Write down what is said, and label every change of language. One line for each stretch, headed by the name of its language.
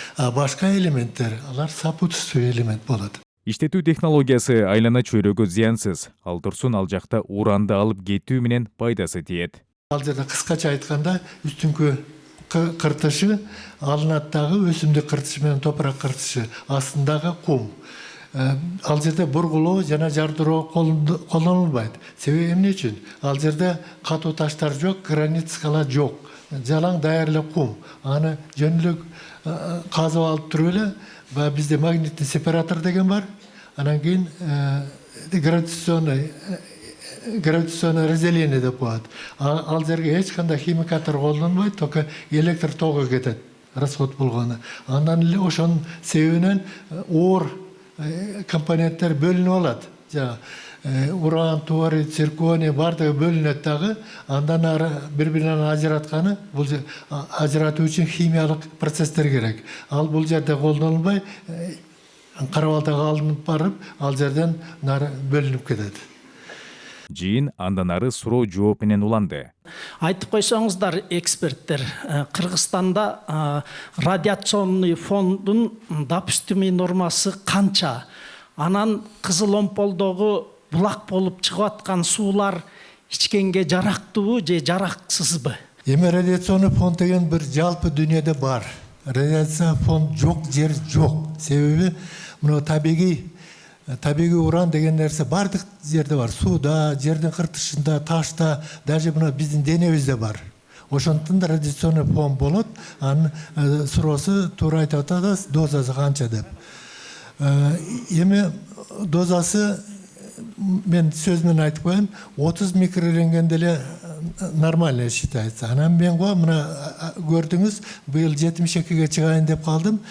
Kyrgyz: А башка элементтер, алар сопутствующий элемент болот. Иштетүү технологиясы айлана чөйрөгө зыянсыз. Ал турсун ал жакта уранды алып кетүү менен пайдасы тиет. Ал жерде кыскача айтканда, үстүңкү кыртышы алынат дагы өсүмдүк кыртышы менен топурак кыртышы, астындагы кум. Ал жерде бургулоо жана жардыроо колдонулбайт. Себеби эмне үчүн? Ал жерде катуу таштар жок, гранит скала жок. Жалаң даяр эле кум. Аны жөнүлүк казып алып туруп эле, бизде
Russian: магнитный сепаратор
Kyrgyz: деген бар. Анан кийин
Russian: гравитационное разделение
Kyrgyz: деп коет. Ал жерге эч кандай химикаттар колдонбойт, только электр тогу кетет, расход болгону. Андан эле ошонун себебинен оор компоненттер бөлүнүп алат. Уран, торий, цирконий бардыгы бөлүнөт дагы, андан ары бири-биринен ажыратканы, бул ажыратуу үчүн химиялык процесстер керек. Ал бул жерде колдонулбай, Кара-Балтага алынып барып, ал жерден нары бөлүнүп кетет. Жыйын андан ары суроо жооп менен уланды. Айтып койсоңуздар, эксперттер, Кыргызстанда
Russian: радиационный фондун допустимый нормасы
Kyrgyz: канча? Анан Кызыл-Омполдогу булак болуп чыгып аткан суулар ичкенге жарактуубу же жараксызбы? Эми радиационный фонд деген бир жалпы дүйнөдө бар.
Kazakh: радиация фон жоқ, жер жоқ. Себебі мына табиғи уран деген нәрсе бардық жерде бар. Суда, жердің қыртышында, ташта, даже мына біздің денебізде бар.
Kyrgyz: Ошондуктан да радиационный фон болот. Анын суроосу туура айтып атат, дозасы канча деп. Эми дозасы мен сөзүнөн айтып коеюн, 30 микрорентгенде эле
Russian: нормально считается.
Kyrgyz: Анан мен мына көрдүңүз, быйыл 72-ге чыгайын деп калдым.